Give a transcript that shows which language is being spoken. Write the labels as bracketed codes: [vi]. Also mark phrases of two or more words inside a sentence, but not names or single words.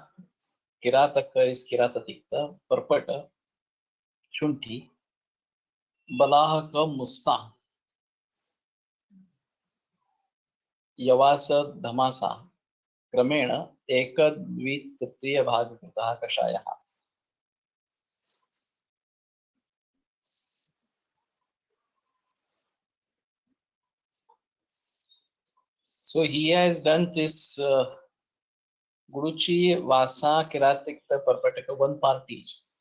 [en] Kirataka is Kiratatikta. Parpata. Shunti. Balahaka Musta. Yavasa Dhamasa. [sa] क्रमेण एक द्वि तृतीय भाग कृतः कषायः. [en] So he has done this Guruchi, Vasa, Kiratikta, Parpataka, one part each.